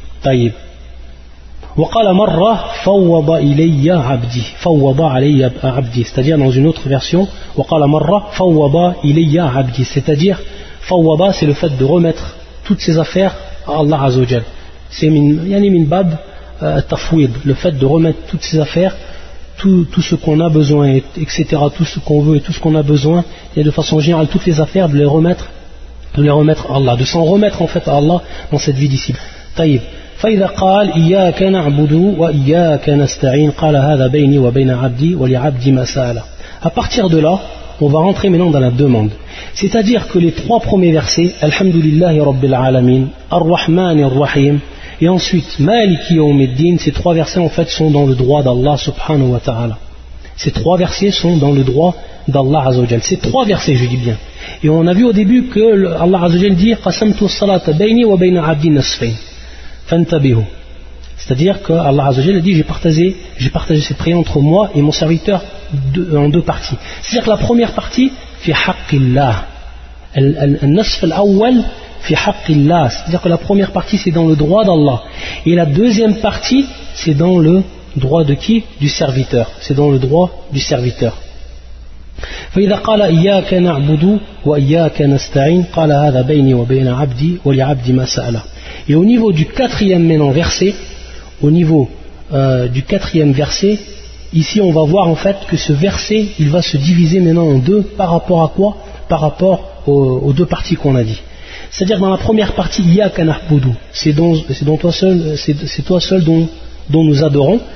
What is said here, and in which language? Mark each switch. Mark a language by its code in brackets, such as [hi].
[ar] طيب وقال مرة فوض إلي عبدي فوض علي عبدي, [fr] c'est-à-dire dans une autre version [ar] وقال مرة فوض إلي عبدي, [fr] c'est-à-dire فوض, c'est le fait de remettre toutes ses affaires à Allah عز وجل, c'est [ar] min bab tafwid, [fr] le fait de remettre toutes ses affaires, tout ce qu'on a besoin, etc., tout ce qu'on veut et tout ce qu'on a besoin, et de façon générale toutes les affaires, de les remettre à Allah, de s'en remettre en fait à Allah dans cette vie d'ici. [ar] طيب فإذا قال إياك نعبد وإياك نستعين قال هذا بيني وبين عبدي ولعبدي ما سأل. [fr] À partir de là, on va rentrer maintenant dans la demande. C'est-à-dire que les trois premiers versets, Alhamdulillahi Rabbil Alamin, Ar-Rahman Ar-Rahim, et ensuite Maliki Yawmiddin, ces trois versets en fait sont dans le droit d'Allah subhanahu wa ta'ala. Ces trois versets sont dans le droit d'Allah Azzawajal. Ces trois versets, je dis bien. Et on a vu au début que Allah Azzawajal dit [ar] Qasamtu salata bayni wa bayna abdi nasfain. Fantabihu. [fr] C'est-à-dire que Allah Azzawajal a dit j'ai partagé cette prière entre moi et mon serviteur en deux parties. C'est-à-dire que la première partie [ar] fi haqqillah. Al-nasf al-awwal fi haqqillah. [fr] C'est-à-dire que la première partie c'est dans le droit d'Allah et la deuxième partie c'est dans le droit de qui? Du serviteur. C'est dans le droit du serviteur. [ar] فإذا قال إياك نعبد وإياك نستعين قال هذا بيني وبين عبدي ولعبد ما سأل. [fr] Et au niveau du quatrième maintenant verset, au niveau du quatrième verset, ici on va voir en fait que ce verset il va se diviser maintenant en deux par rapport à quoi? Par rapport aux deux parties qu'on a dit. C'est-à-dire dans la première partie [ar] إياك نعبد, [fr] c'est toi seul dont nous adorons.